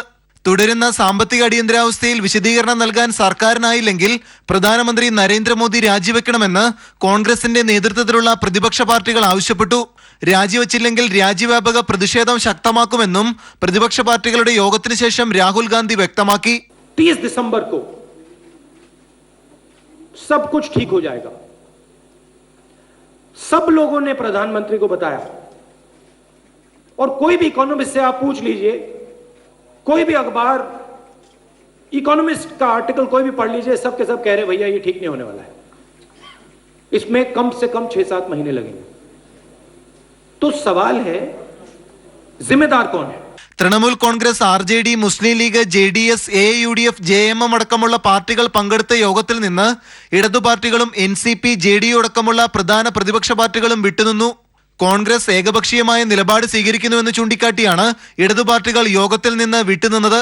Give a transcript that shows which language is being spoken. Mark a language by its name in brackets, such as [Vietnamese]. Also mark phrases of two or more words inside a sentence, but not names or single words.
[Malayalam] തുടരുന്ന സാമ്പത്തിക അടിയന്തരാവസ്ഥയിൽ വിശദീകരണം നൽകാൻ സർക്കാരിനായില്ലെങ്കിൽ പ്രധാനമന്ത്രി നരേന്ദ്രമോദി രാജിവെക്കണമെന്ന് കോൺഗ്രസിന്റെ നേതൃത്വത്തിലുള്ള പ്രതിപക്ഷ പാർട്ടികൾ ആവശ്യപ്പെട്ടു. രാജിവെച്ചില്ലെങ്കിൽ രാജ്യവ്യാപക പ്രതിഷേധം ശക്തമാക്കുമെന്നും പ്രതിപക്ഷ പാർട്ടികളുടെ യോഗത്തിന് ശേഷം രാഹുൽ ഗാന്ധി വ്യക്തമാക്കി. [Hindi] 30 दिसंबर को सब कुछ ठीक हो जाएगा. सब लोगों ने प्रधानमंत्री को बताया और कोई भी इकोनॉमिस्ट से आप पूछ लीजिए, कोई भी अखबार इकोनॉमिस्ट का आर्टिकल कोई भी पढ़ लीजिए, सब के सब कह रहे भैया ये ठीक नहीं होने वाला है, इसमें कम से कम 6-7 महीने लगेंगे. तो सवाल है जिम्मेदार कौन है? [Malayalam] തൃണമൂൽ കോൺഗ്രസ്, RJD, മുസ്ലിം ലീഗ്, JDS, AUDF, JMM അടക്കമുള്ള പാർട്ടികൾ പങ്കെടുത്ത യോഗത്തിൽ നിന്ന് ഇടതു പാർട്ടികളും NCP, JDU അടക്കമുള്ള പ്രധാന പ്രതിപക്ഷ പാർട്ടികളും വിട്ടുനിന്നു. കോൺഗ്രസ് ഏകപക്ഷീയമായ നിലപാട് സ്വീകരിക്കുന്നുവെന്ന് ചൂണ്ടിക്കാട്ടിയാണ് ഇടതു പാർട്ടികൾ യോഗത്തിൽ നിന്ന് വിട്ടുനിന്നത്.